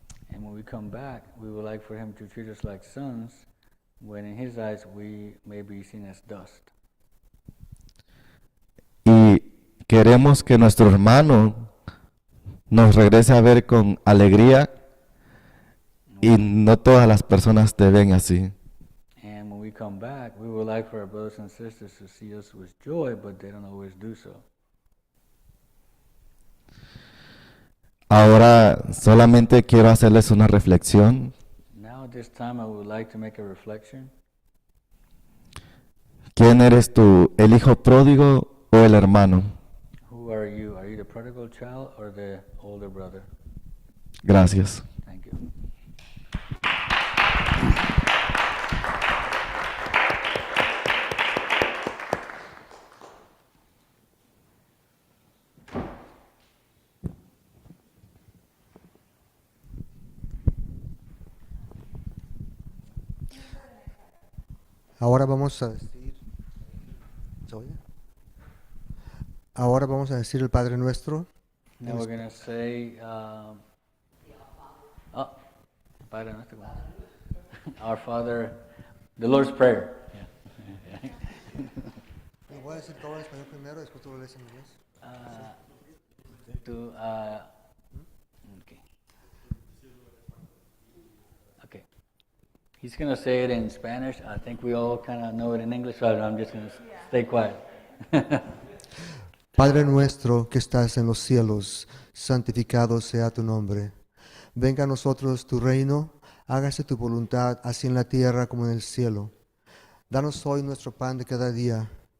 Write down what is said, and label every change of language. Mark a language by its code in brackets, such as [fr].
[en] And when we come back, we would like for Him to treat us like sons, when in His eyes we may be seen as dust. [es] Y queremos que nuestro hermano nos regrese a ver con alegría, y no todas las personas te ven así. [en] And when we come back, we would like for our brothers and sisters to see us with joy, but they don't always do so. [es] Ahora solamente quiero hacerles una reflexión. [en] Now at this time I would like to make a reflection. [es] ¿Quién eres tú, el hijo pródigo o el hermano? [en] Who are you? Are you the prodigal child or the older brother? [es] Gracias. [en] Thank you. [es] Ahora vamos a decir, ¿se oye? Ahora vamos a decir el Padre Nuestro. [en] Now we're going to say, Padre Nuestro. Our Father, the Lord's Prayer. Yeah. [es] Lo voy a decir todo en español primero, después tú lo lees en inglés. Okay. Okay. [en] He's going to say it in Spanish. I think we all kind of know it in English, so I'm just going to stay quiet. [es] Padre nuestro que estás en los cielos, santificado sea tu nombre. Venga a nosotros tu reino, hágase tu voluntad, así en la tierra como en el cielo. Danos hoy nuestro pan de cada día.